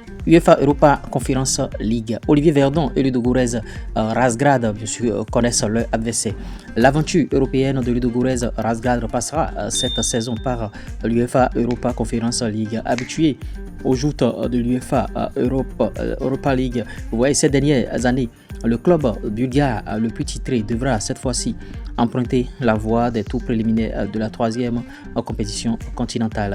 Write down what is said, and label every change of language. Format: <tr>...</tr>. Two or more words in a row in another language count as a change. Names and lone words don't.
<fr>UEFA Europa Conference League. Olivier Verdon et Ludogorets Razgrad bien sûr, connaissent leur adversaire. L'aventure européenne de Ludogorets Razgrad passera cette saison par l'UEFA Europa Conference League. Habitué aux joutes de l'UEFA Europa League, vous voyez, ces dernières années, le club bulgare le plus titré devra cette fois-ci emprunter la voie des tours préliminaires de la troisième compétition continentale.</fr>